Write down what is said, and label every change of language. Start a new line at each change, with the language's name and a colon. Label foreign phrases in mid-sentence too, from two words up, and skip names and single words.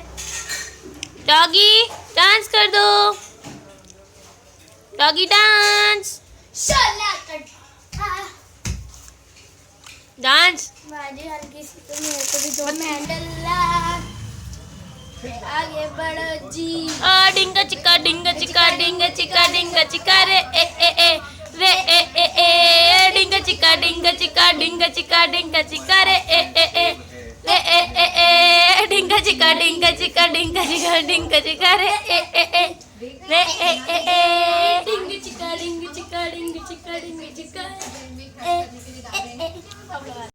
Hindi: डॉगी डांस कर दो। डॉगी डांस डांस। बाजी हल्की सी तो मेरे को भी दो मैंडल आगे बढ़ो जी। डिंगा चिका डिंगा चिका डिंगा चिका डिंगा चिका रे रे डिंगा चिका डिंगा चिका डिंगा चिका डिंगा चिका रे डिंगा चिका डिंगा चिका डिंगा चिका डिंगा चिका रे रे डिंगा चिका डिंगा चिका डिंगा चिका डिंगा चिका